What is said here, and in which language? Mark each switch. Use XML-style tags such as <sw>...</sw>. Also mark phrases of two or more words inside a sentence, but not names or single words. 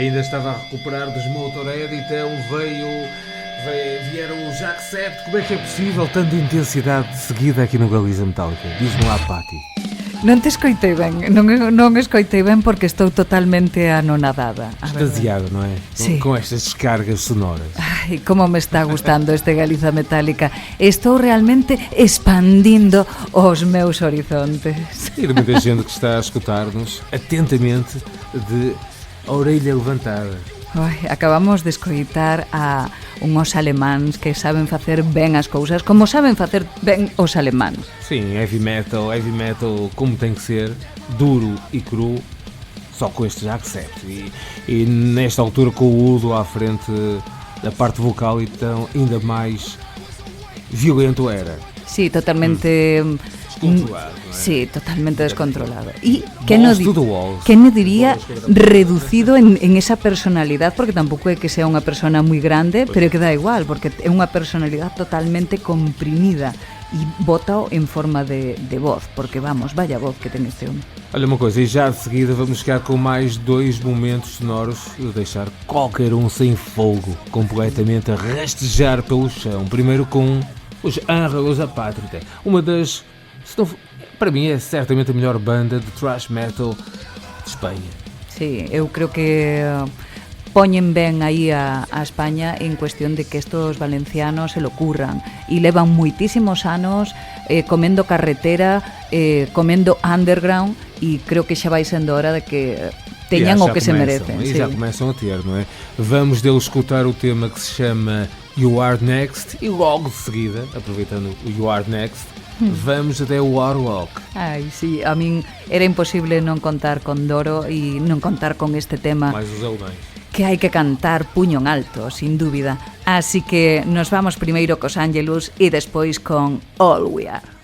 <pt>estava a recuperar dos Motorhead, então vieram os Accept. Como é que é possível tanta intensidade seguida aqui no Galiza Metálica? Diz-me lá, Pati.</pt> <gl>Non te escoitei ben, non escoitei ben porque estou totalmente anonadada.</gl> <pt>Extasiada, não é?</pt> <gl>Sí.</gl> <pt>Com estas descargas sonoras.</pt> <gl>Ai, como me está gustando este Galiza Metálica.</gl> <pt>Estou realmente expandindo os meus horizontes. E de muita gente que está a escutar-nos atentamente de orelha levantada.</pt> <gl>Ai, acabamos de escoitar a unhos alemáns que saben facer ben as cousas, como saben facer ben os alemáns.</gl> <pt>Sim,</pt> <en>heavy metal</en> <pt>como tem que ser, duro e cru, só com estes Accept. E nesta altura com o Udo à frente da parte vocal, então ainda mais violento era.</pt> <gl>Sí, totalmente...</gl> <pt>Descontrolado, não é?</pt> <gl>Sí, totalmente descontrolado. Y Balls to the walls.</gl> <es>que no diría reducido en esa personalidad,</es> <gl>porque tampouco é que sea unha persona moi grande, pero que dá igual, porque é unha personalidad totalmente comprimida e bota en forma de voz, porque vamos, vaya voz que ten este homem.</gl> <pt>Olha uma coisa, e já de seguida vamos ficar com mais 2 momentos sonoros de deixar qualquer um sem fogo, completamente a rastejar pelo chão. Primeiro com os Enredos Apátrida, uma das... para mim é certamente a melhor banda de</pt> <en>thrash metal</en> <pt>de Espanha.</pt> <gl>Sí, eu creo que poñen ben aí a España en cuestión de que estos valencianos</gl> <es>se lo curran</es> <gl>e levan moitísimos anos comendo carretera, comendo underground e creo que xa vai sendo hora de que teñan o que se merecen.</gl> <pt>E</pt> <gl>sí.</gl> <pt>já começam a ter, não é? Vamos deles escutar o tema que se chama You Are Next e logo de seguida, aproveitando o You Are Next, vamos até o Warlock.</pt> <gl>Ai, sí, a min era imposible non contar con Doro e non contar con este tema</gl> <pt>Mais os alemães.</pt> <gl>que hai que cantar puño en alto, sin dúbida. Así que nos vamos primeiro cos Angelus e despois con All We Are.</gl>